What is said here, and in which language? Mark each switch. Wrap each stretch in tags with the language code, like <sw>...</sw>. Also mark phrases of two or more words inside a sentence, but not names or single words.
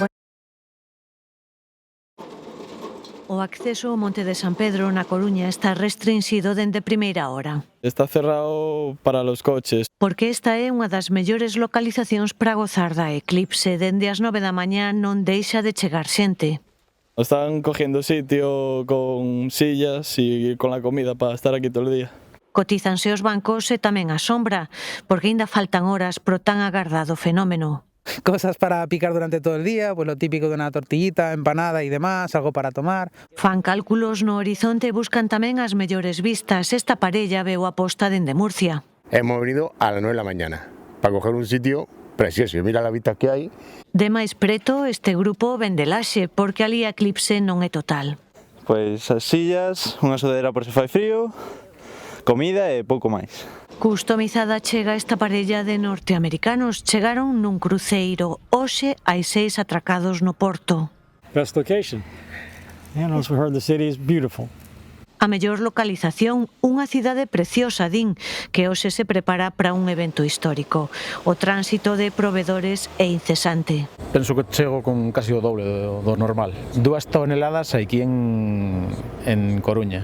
<gl>O acceso ao Monte de San Pedro na Coruña está restringido dende primeira hora.</gl> <es>Está cerrado para los coches.</es> <gl>Porque esta é unha das mellores localizacións para gozar da eclipse. Dende as 9 da mañá non deixa de chegar xente.</gl> <es>Están cogiendo sitio con sillas y con la comida para estar aquí todo el día.</es> <gl>Cotizanse os bancos e tamén a sombra, porque aínda faltan horas pro tan agardado fenómeno.</gl> <es>Cosas para picar durante todo el día, pues lo típico de una tortillita, empanada y demás, algo para tomar.</es> <gl>Fan cálculos no horizonte e buscan tamén as mellores vistas. Esta parella veu a posta dende Murcia.</gl> <es>Hemos venido a las 9 de la mañana para coger un sitio precioso. Mira la vista que hai.</es> <gl>De máis preto, este grupo vende Laxe, porque ali a eclipse non é total. Pois as sillas, unha sudadera por se fai frío, comida e pouco máis. Customizada chega esta parella de norteamericanos. Chegaron nun cruceiro. Hoxe hai 6 atracados no porto.</gl> <en>Best location. And also heard the city is beautiful.</en> <gl>A mellor localización, unha cidade preciosa, din, que hoxe se prepara para un evento histórico. O tránsito de provedores é incesante. Penso que chego con casi o doble do normal. 2 toneladas aquí en Coruña.</gl>